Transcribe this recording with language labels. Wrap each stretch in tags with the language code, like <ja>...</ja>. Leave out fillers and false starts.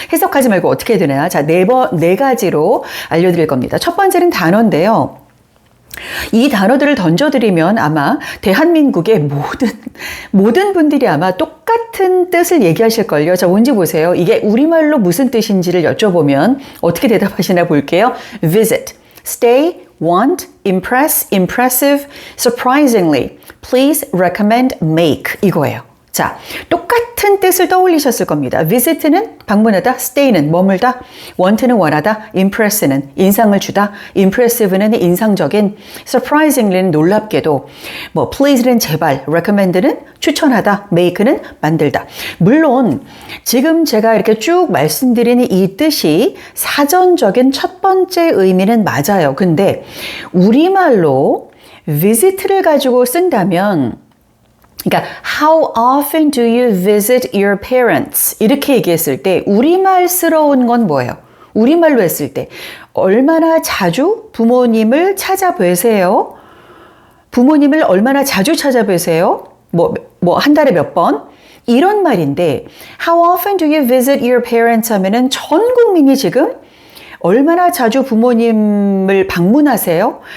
<ko>해석하지 말고 어떻게 해야 되나? 자, 네 가지로 알려드릴 겁니다. 첫 번째는 단어인데요. 이 단어들을 던져드리면 아마 대한민국의 모든 분들이 아마 똑같은 뜻을 얘기하실걸요. 자, 뭔지 보세요. 이게 우리말로 무슨 뜻인지를 여쭤보면 어떻게 대답하시나 볼게요.</ko> <en>Visit, stay, want, impress, impressive, surprisingly, please, recommend, make</en> <ko>이거예요. 자, 똑같은 뜻을 떠올리셨을 겁니다. visit는 방문하다, stay는 머물다, want는 원하다, impress는 인상을 주다, impressive는 인상적인, surprisingly는 놀랍게도, 뭐 please는 제발, recommend는 추천하다, make는 만들다. 물론 지금 제가 이렇게 쭉 말씀드리는 이 뜻이 사전적인 첫 번째 의미는 맞아요. 근데 우리말로 visit를 가지고 쓴다면 그러니까</ko> <en>How often do you visit your parents?</en> <ko>이렇게 얘기했을 때 우리말스러운 건 뭐예요? 우리말로 했을 때 얼마나 자주 부모님을 찾아뵈세요? 부모님을 얼마나 자주 찾아뵈세요? 한 달에 몇 번? 이런 말인데</ko> <en>How often do you visit your parents</en> <ko>하면은 전 국민이 지금 얼마나 자주 부모님을 방문하세요?</ko>